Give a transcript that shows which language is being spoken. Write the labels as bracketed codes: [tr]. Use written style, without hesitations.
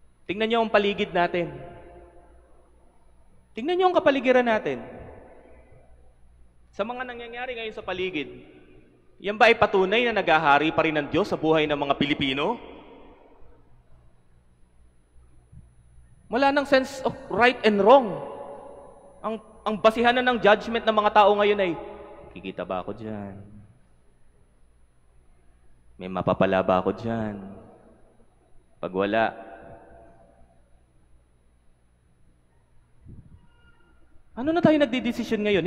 [tl] Tingnan niyo ang paligid natin. Tingnan niyo ang kapaligiran natin. Sa mga nangyayari ngayon sa paligid, yan ba ay patunay na naghahari pa rin ng Diyos sa buhay ng mga Pilipino? Wala nang [en] sense of right and wrong. [tl] Ang basihan na ng judgment ng mga tao ngayon ay, kikita ba ako dyan? May mapapala ba ako dyan? Pag wala, ano na tayo nagdidesisyon ngayon?